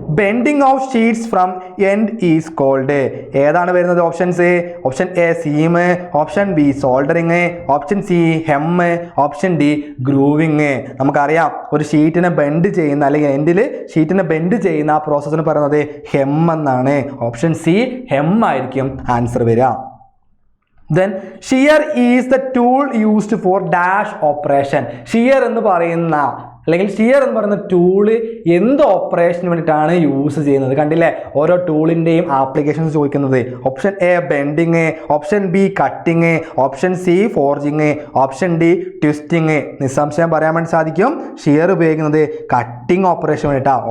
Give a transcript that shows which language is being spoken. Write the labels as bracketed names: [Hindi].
[English] Bending of sheets from end is called. [Malayalam] ഏതാണ് വരുന്നത് options? Option A seam, option B soldering, option C hem, option D grooving. നമുക്കറിയാം ഒരു ഷീറ്റിനെ bend ചെയ്യുന്ന അല്ലെങ്കിൽ എൻഡിൽ ഷീറ്റിനെ ബെൻഡ് ചെയ്യുന്ന ആ പ്രോസസ്സിന് പറയുന്നത് ഹെം എന്നാണ്. ഓപ്ഷൻ സി ഹെം ആയിരിക്കും ആൻസർ വരിക. [English] Then shear is the tool used for dash operation. [Malayalam] shear എന്ന് പറയുന്ന അല്ലെങ്കിൽ ഷിയർ എന്ന് പറയുന്ന ടൂള് എന്ത് ഓപ്പറേഷന് വേണ്ടിയിട്ടാണ് യൂസ് ചെയ്യുന്നത്? കണ്ടില്ലേ ഓരോ ടൂളിൻ്റെയും ആപ്ലിക്കേഷൻസ് ചോദിക്കുന്നത്. Option A bending, option B cutting, option C forging, option D twisting. നിസ്സംശയം പറയാൻ വേണ്ടി സാധിക്കും ഷിയർ ഉപയോഗിക്കുന്നത് കട്ടിങ് ഓപ്പറേഷൻ വേണ്ടിയിട്ടാണ്.